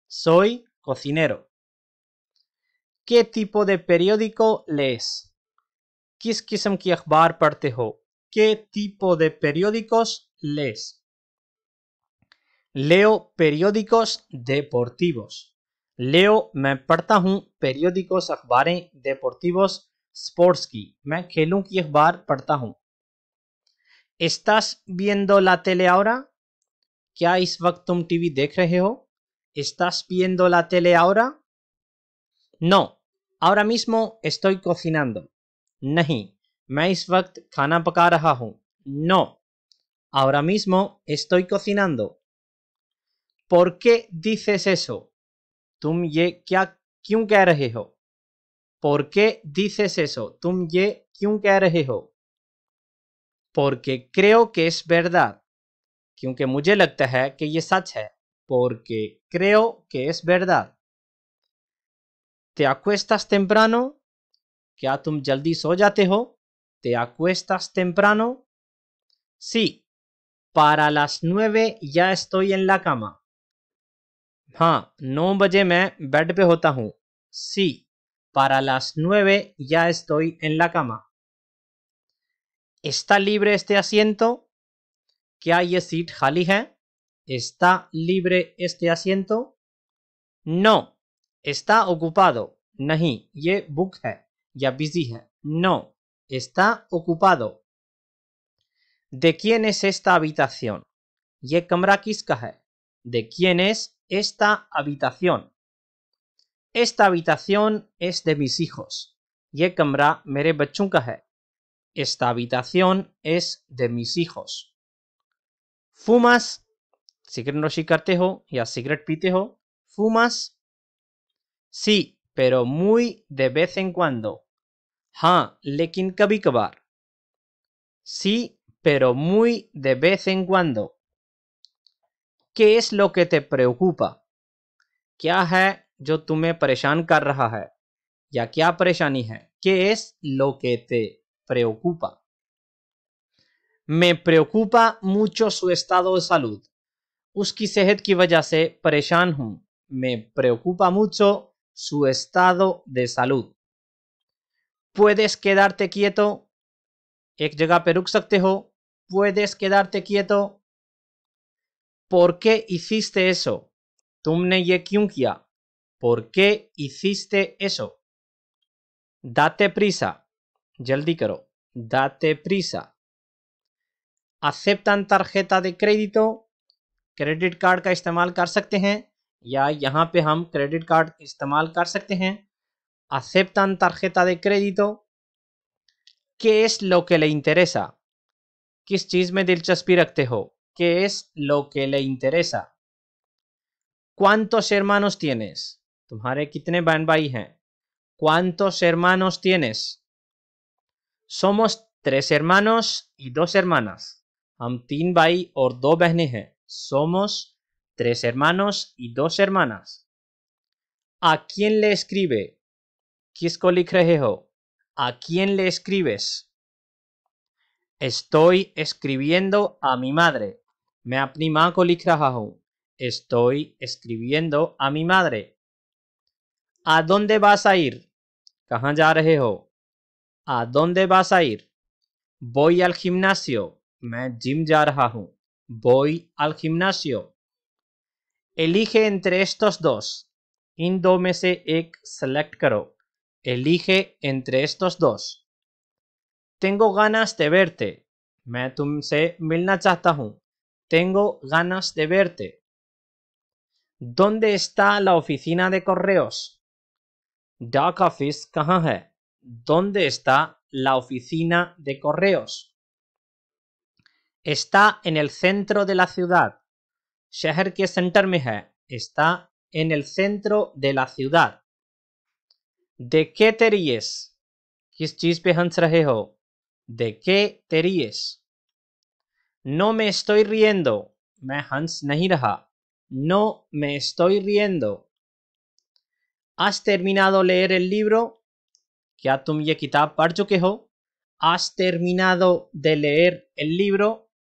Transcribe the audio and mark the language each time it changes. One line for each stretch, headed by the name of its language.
Spanish: Soy cocinero. ¿Qué tipo de periódico lees?
Hindi: किस किस्म की अखबार पढ़ते हो?
Spanish: ¿Qué tipo de periódicos lees? Leo periódicos deportivos. Leo
Hindi: मैं पढ़ता हूँ
Spanish: periódicos
Hindi: अखबारें
Spanish: deportivos
Hindi: स्पोर्ट्स की। मैं खेलों की अखबार पढ़ता हूँ।
Spanish: ¿Estás viendo la tele ahora?
Hindi: क्या इस वक्त तुम टीवी देख रहे हो?
Spanish: ¿Estás viendo la tele ahora? No, ahora mismo estoy cocinando.
Hindi: नहीं, मैं इस वक्त खाना पका रहा हूँ।
Spanish: No, ahora mismo estoy cocinando. ¿Por qué dices eso?
Hindi: तुम ये क्या क्यों कह रहे हो?
Spanish: ¿Por qué dices eso?
Hindi: तुम ये क्यों कह रहे हो?
Spanish: Porque creo que es verdad.
Hindi: क्योंकि मुझे लगता है कि ये सच है।
Spanish: porque creo que es verdad. ¿Te acuestas temprano?
Hindi: क्या तुम जल्दी सो जाते हो?
Spanish: ¿Te acuestas temprano? Sí, para las 9 ya estoy en la cama.
Hindi: हाँ, 9 बजे मैं बेड पे होता हूँ.
Spanish: Sí, para las 9 ya estoy en la cama. ¿Está libre este asiento?
Hindi: क्या ये सीट खाली है?
Spanish: ¿Está libre este asiento? No, está ocupado.
Hindi: नहीं, ये बुक है या बिजी है.
Spanish: No, está ocupado. ¿De quién es esta habitación?
Hindi: ये कमरा किसका है?
Spanish: ¿De quién es esta habitación? Esta habitación es de mis hijos.
Hindi: ये कमरा मेरे बच्चों का है.
Spanish: Esta habitación es de mis hijos. ¿Fumas?
Hindi: Cigarette नोशी करते हो या सिगरेट पीते हो?
Spanish: ¿Fumas? Sí, pero muy de vez en cuando.
Hindi: हाँ, लेकिन कभी कभार.
Spanish: Sí, pero muy de vez en cuando. ¿Qué es lo que te preocupa?
Hindi: क्या है जो तुम्हें परेशान कर रहा है या क्या परेशानी है?
Spanish: ¿Qué es lo que te preocupa? Me preocupa mucho su estado de salud.
Hindi: उसकी सेहत की वजह से परेशान हूं.
Spanish: Me preocupa mucho su estado de salud. ¿Puedes quedarte quieto?
Hindi: एक जगह पे रुक सकते हो.
Spanish: ¿Puedes quedarte quieto? ¿Por qué hiciste eso?
Hindi: तुमने ये क्यों किया?
Spanish: ¿Por qué hiciste eso? Date prisa.
Hindi: जल्दी करो.
Spanish: Date prisa. ¿Aceptan tarjeta de crédito?
Hindi: Credit card का इस्तेमाल कर सकते हैं या यहाँ पे हम क्रेडिट कार्ड इस्तेमाल कर सकते हैं.
Spanish: ¿Aceptan tarjeta de crédito? ¿Qué es lo que le interesa?
Hindi: किस चीज में दिलचस्पी रखते हो?
Spanish: ¿Qué es lo que le interesa? ¿Cuántos hermanos tienes?
Hindi: तुम्हारे कितने बहन भाई हैं?
Spanish: ¿Cuántos hermanos tienes? Somos 3 hermanos y 2 hermanas.
Hindi: हम 3 भाई और 2 बहनें हैं.
Spanish: Somos 3 hermanos y 2 hermanas. ¿A quién le escribe?
Hindi: किसको लिख रहे हो?
Spanish: ¿A quién le escribes? Estoy escribiendo a mi madre.
Hindi: मैं अपनी माँ को लिख रहा हूँ.
Spanish: Estoy escribiendo a mi madre. ¿A dónde vas a ir?
Hindi: कहाँ जा रहे हो?
Spanish: ¿A dónde vas a ir? Voy al gimnasio.
Hindi: मैं जिम जा रहा हूँ.
Spanish: Voy al gimnasio. Elige entre estos dos.
Hindi: इन दो में से एक सेलेक्ट करो.
Spanish: Elige entre estos dos. Tengo ganas de verte.
Hindi: मैं तुमसे मिलना चाहता हूँ.
Spanish: Tengo ganas de verte. ¿Dónde está la oficina de correos?
Hindi: डाक ऑफिस कहाँ है?
Spanish: ¿Dónde está la oficina de correos? Está en el centro de la ciudad.
Hindi: शहर के सेंटर में है.
Spanish: Está en el centro de la ciudad. ¿De qué te ríes?
Hindi: किस चीज पे हंस रहे हो?
Spanish: ¿De qué te ríes? No me estoy riendo.
Hindi: मैं हंस नहीं रहा.
Spanish: No me estoy riendo. ¿Has terminado leer el libro?
Hindi: क्या तुम ये किताब पढ़ चुके हो?
Spanish: ¿Has terminado de leer el libro?